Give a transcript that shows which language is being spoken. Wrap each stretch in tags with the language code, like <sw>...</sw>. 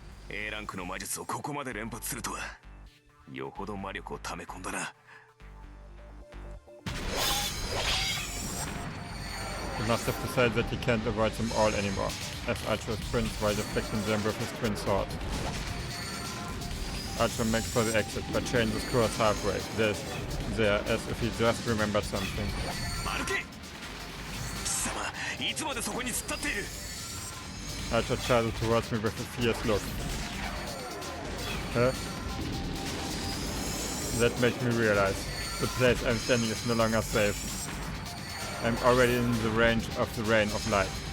<ja>A ランクの魔術をここまで連発するとは、よほど魔力を溜め込んだな。</ja> <en>He must have decided that he can't avoid them all anymore, as Archer sprints while deflecting them with his twin sword. Archer makes for the exit, but changes course halfway, there, as if he just remembered something.</en> <ja>歩け！貴様、いつまでそこに突っ立っている？</ja> <en>Archer charges towards me with a fierce look. Huh? That makes me realize the place I'm standing is no longer safe. I'm already in the range of the rain of light.</en>